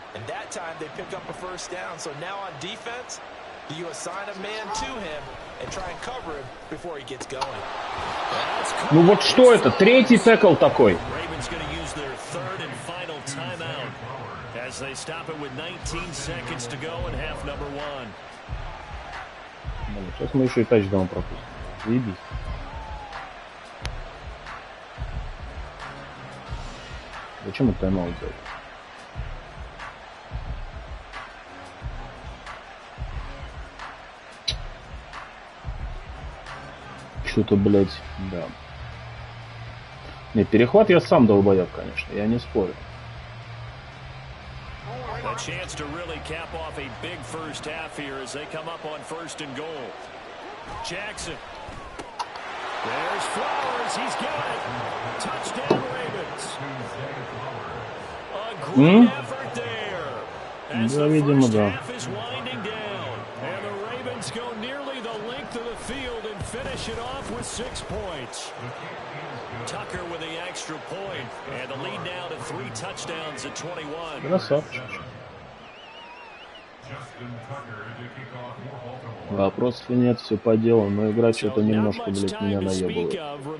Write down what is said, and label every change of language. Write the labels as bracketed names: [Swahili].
[English] And that time they pick up a first down. So now on defense, do you assign a man to him and try and cover him before he gets going? [Russian] Ну вот что это? Третий текл такой. [English] Ravens going to use their third and final timeout as they stop it with 19 seconds to go in half number 1. [Russian] Сейчас мы еще и тачдаун пропустим. Заебись. Зачем это тайм-аут взять? Что-то, блядь, да. Не, перехват я сам долбоёб, конечно, я не спорю. [English] A chance to really cap off a big first half here as they come up on first and goal. Jackson. There's Flowers. He's got it. Touchdown, Ravens. A great effort there. As the first half is winding down. And the Ravens go nearly the length of the field and finish it off with 6 points. Tucker with the extra point. And the lead now to 3 touchdowns at 21. [Russian] Красавчик. Вопросов нет, все по делу, но игра что-то немножко, блядь, меня наебывает.